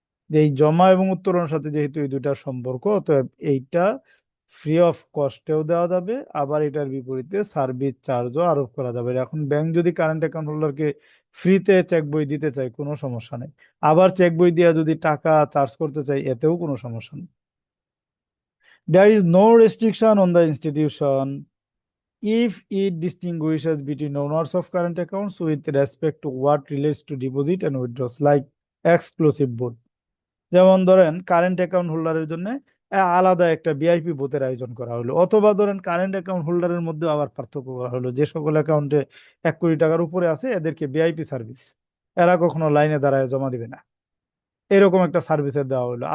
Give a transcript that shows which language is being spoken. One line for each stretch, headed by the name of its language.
Bangla: যে এই জমা এবং উত্তোলনের সাথে যেহেতু এই দুইটার সম্পর্ক, অতএব এইটা ফ্রি অফ কস্টেও দেওয়া যাবে, আবার এটার বিপরীতে সার্ভিস চার্জও আরোপ করা যাবে। এখন ব্যাংক যদি কারেন্ট অ্যাকাউন্ট হোল্ডারকে ফ্রিতে চেক বই দিতে চায় কোনো সমস্যা নেই, আবার চেক বই দিয়ে যদি টাকা চার্জ করতে চাই এতেও কোনো সমস্যা নেই।
English: There is no restriction on the institution if it distinguishes between owners of current accounts with respect to what relates to deposit and withdrawals like exclusive board.
Bangla: যেমন ধরেন কারেন্ট অ্যাকাউন্ট হোল্ডারের জন্য আলাদা একটা ভিআইপি বুথের আয়োজন করা হলো, অথবা ধরেন কারেন্ট অ্যাকাউন্ট হোল্ডারের মধ্যে আবার পার্থক্য করা হলো, যে সকল অ্যাকাউন্টে 1 কোটি টাকার উপরে আছে এদেরকে ভিআইপি সার্ভিস, এরা কখনো লাইনে দাঁড়ায় জমা দিবে না, এরকম একটা সার্ভিসের দেওয়া হলো।